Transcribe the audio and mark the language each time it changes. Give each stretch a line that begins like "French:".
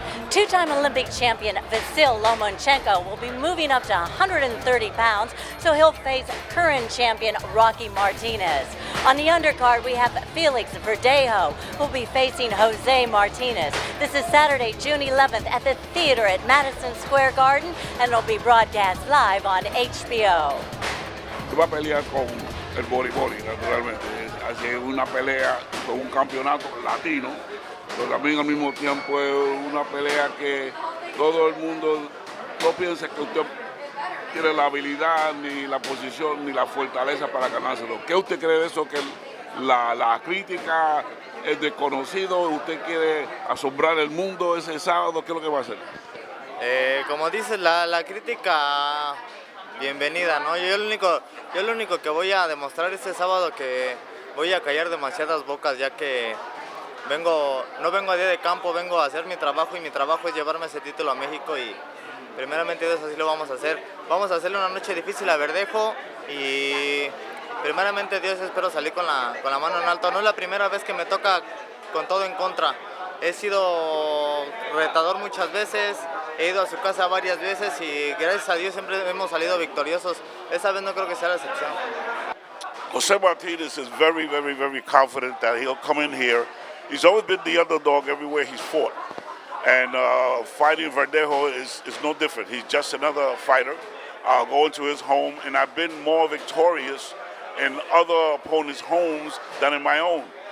English: 2-time Olympic champion Vasyl Lomachenko will be moving up to 130 pounds, so he'll face current champion Rocky Martinez. On the undercard, we have Felix Verdejo, who'll be facing Jose Martinez. This is Saturday, June 11th at the theater at Madison Square Garden, and it'll be broadcast live on HBO.
Spanish: Va a pelear con el voleibol, naturalmente. Hace una pelea con un campeonato latino, pero también al mismo tiempo es una pelea que todo el mundo no piensa que usted tiene la habilidad, ni la posición, ni la fortaleza para ganárselo. ¿Qué usted cree de eso? Que la crítica es desconocido, usted quiere asombrar el mundo ese sábado, ¿qué es lo que va a hacer? Como dices, la crítica bienvenida, ¿no? Yo lo único que voy a demostrar este sábado que voy a callar demasiadas bocas, ya que no vengo a día de campo, vengo a hacer mi trabajo, y mi trabajo es llevarme ese título a México, y primeramente Dios así lo vamos a hacer. Vamos a hacerle una noche difícil a Verdejo, y primeramente Dios espero salir con la mano en alto. No es la primera vez que me toca con todo en contra. He sido retador muchas veces, he ido a su casa varias veces, y gracias a Dios siempre hemos salido victoriosos. Esta vez no creo que sea la excepción.
English: Jose Martinez is very, very, very confident that he'll come in here. He's always been the underdog everywhere he's fought. And fighting Verdejo is no different. He's just another fighter going to his home. And I've been more victorious in other opponents' homes than in my own.